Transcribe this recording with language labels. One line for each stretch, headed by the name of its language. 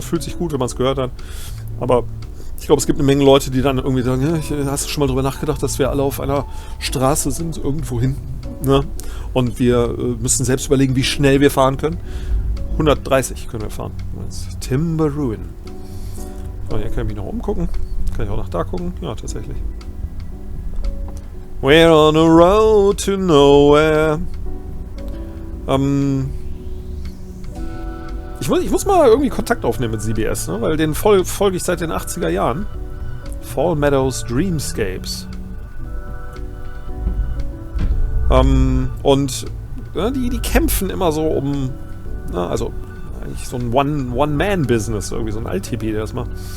German: Fühlt sich gut, wenn man es gehört hat. Aber ich glaube, es gibt eine Menge Leute, die dann irgendwie sagen, ja, hast du schon mal drüber nachgedacht, dass wir alle auf einer Straße sind, irgendwo hin? Ne? Und wir müssen selbst überlegen, wie schnell wir fahren können. 130 können wir fahren. Timber Ruin. So, hier kann ich mich noch umgucken. Kann ich auch nach da gucken? Ja, tatsächlich.
English: We're on a road to nowhere.
German: Ich muss mal irgendwie Kontakt aufnehmen mit CBS, ne? Weil den folge ich seit den 80er Jahren.
English: Fall Meadows Dreamscapes.
German: Und die kämpfen immer so um, also eigentlich so ein One-Man-Business, irgendwie so ein Alt-Hippie, der das macht.